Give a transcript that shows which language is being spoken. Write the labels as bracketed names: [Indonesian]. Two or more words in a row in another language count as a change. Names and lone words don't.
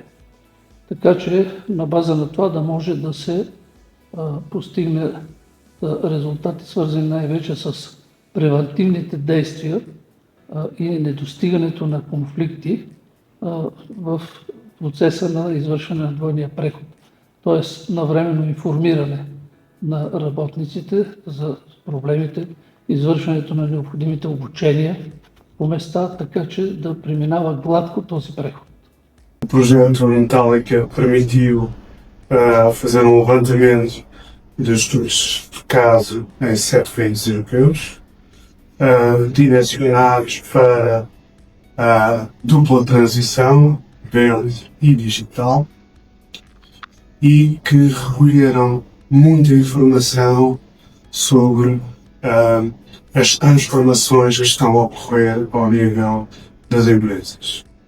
[Bulgarian] Така че на база на това да може да се постигне резултати, свързани най-вече с превантивните действия и недостигането на конфликти в процеса на извършване на двойния преход. Т.е. навременно информиране на работниците за проблемите, извършването на необходимите обучения по места, така че да преминава гладко този преход. [Portuguese] O projeto Metallica permitiu fazer um levantamento dos estudos de caso em 7 países europeus, direcionados para a dupla transição, verde e digital, e que recolheram muita informação sobre as transformações que estão a ocorrer ao nível das empresas.